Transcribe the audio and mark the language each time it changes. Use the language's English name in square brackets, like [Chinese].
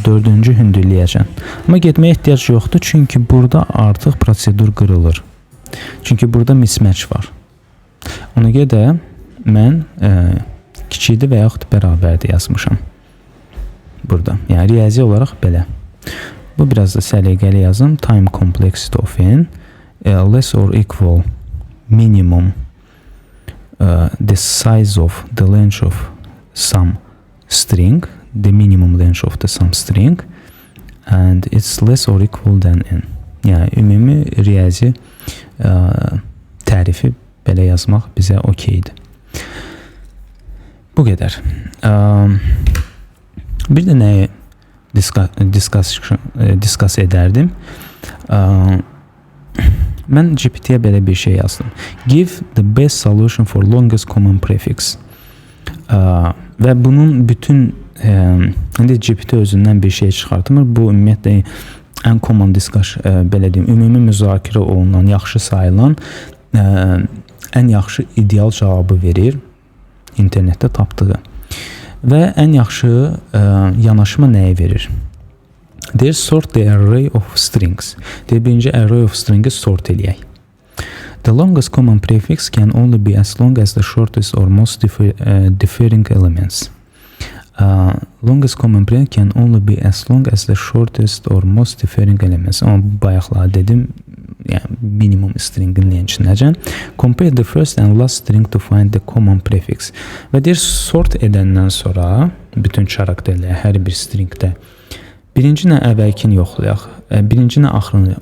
[Azerbaijani] 4-cü hündürlüyəcən. Amma getməyə ehtiyac yoxdur, çünki burada artıq prosedur qırılır. Çünki burada mismatch var. Ona görə də mən kiçikdir və yaxud bərabərdir yazmışam. Burada. Yəni riyazi olaraq belə. Bu biraz da səliqəli yazım. [English] Time complexity of n less or equal minimum the size of the length of some string, the minimum length of the some string, and it's less or equal than n. [Azerbaijani] Yəni ümumi riyazi tərifi belə yazmaq bizə okeydir. Bu qədər. Bir də nəyi discuss edərdim? Mən GPT-yə belə bir şey yazdım. [English] Give the best solution for longest common prefix. [Azerbaijani] Və bunun bütün indi GPT özündən bir şey çıxartmır. Bu ümumiyyətlə ən common discussion, belə deyim, ümumi müzakirə olunan, yaxşı sayılan, ən yaxşı ideal cavabı verir internetdə tapdığı. Və ən yaxşı yanaşma nəyi verir? Deyir, [English] sort the array of strings. [Azerbaijani] Deyir, birinci array of stringi sort eləyək. [English] The longest common prefix can only be as long as the shortest or most differing elements. Longest common prefix can only be as long as the shortest or most differing elements. [Azerbaijani] Amma bayaqlar dedim, yəni minimum stringin lençinəcən. [English] Compare the first and last string to find the common prefix. [Azerbaijani] Və deyir, sort edəndən sonra bütün xarakterləri hər bir stringdə birinci nə əvvəlkini yoxlayaq, birinci nə axırını.